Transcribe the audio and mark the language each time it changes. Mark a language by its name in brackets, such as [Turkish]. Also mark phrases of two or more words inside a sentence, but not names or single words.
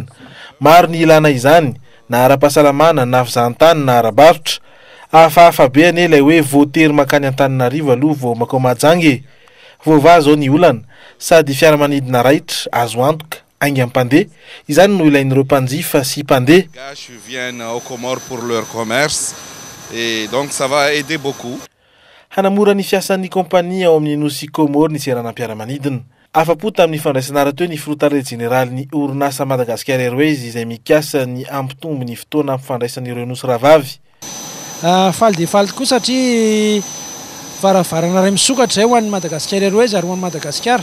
[Malagasy] Maro ny ilana izany, na ara-pahasalamana, na fizahantany, na ara-barotra. Hafahafa be ane ilay hoe voatery makany Antananarivo aloha vao makao Mahajanga. Voava zao ny olana, sady fiaramanidina raitra, azo antoka, ainga mpandeha, izany no ilain'ireo mpanjifa sy mpandeha. [French] Viennent aux Comores pour leur commerce et donc ça va aider beaucoup. [Malagasy] Hanamora ny fiasan'ny kompania ao amin'ny nosy Comore ny seranam-piaramanidina. Afa-po tamin'ny fandraisana rahateo ny frotare generaly ny orinasa Madagascar Airways izay mikasa ny ampitombo ny fotoana ampifandraisan'ireo nosy ravavy. Faly dia faly tokoa satria varavarana iray misokatra ho an'ny Madagascar Airways ary ho an'ny Madagasikara.